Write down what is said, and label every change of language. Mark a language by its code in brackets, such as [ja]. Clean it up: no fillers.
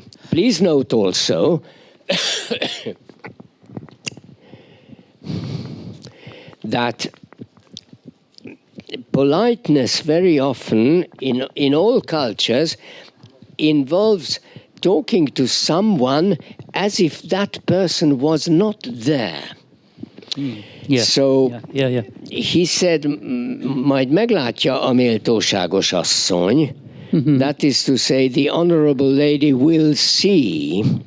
[en] Please note also that politeness very often in all cultures involves talking to someone as if that person was not there. Yeah. So Yeah. he said, [hu] majd meglátja a méltóságos asszony. [en] That is to say, the honorable lady will see.